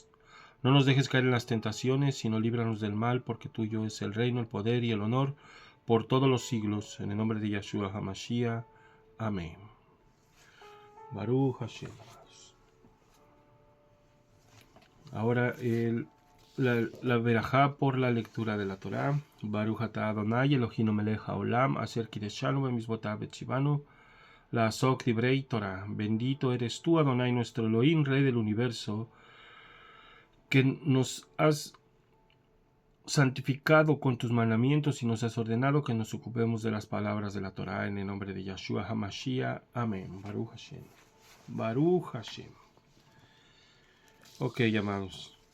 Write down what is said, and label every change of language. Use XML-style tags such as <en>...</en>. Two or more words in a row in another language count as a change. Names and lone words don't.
<es>No nos dejes caer en las tentaciones, sino líbranos del mal, porque tuyo es el reino, el poder y el honor, por todos los siglos. En el nombre de Yahshua HaMashiach. Amén.</es> <he>ברוך השם.</he> <es>Ahora la verajá por la lectura de la Torá.</es> <he>ברוך אתה אדוני אלוהינו מלך העולם אשר קדשנו במצוותיו וציוונו לעסוק בדברי תורה.</he> <es>Bendito eres tú, Adonai nuestro Elohim, Rey del universo, que nos has santificado con tus mandamientos y nos has ordenado que nos ocupemos de las palabras de la Torá, en el nombre de Yahshua HaMashiach. Amén.</es> <he>ברוך השם. ברוך השם.</he> <es>Ok, amados.</es>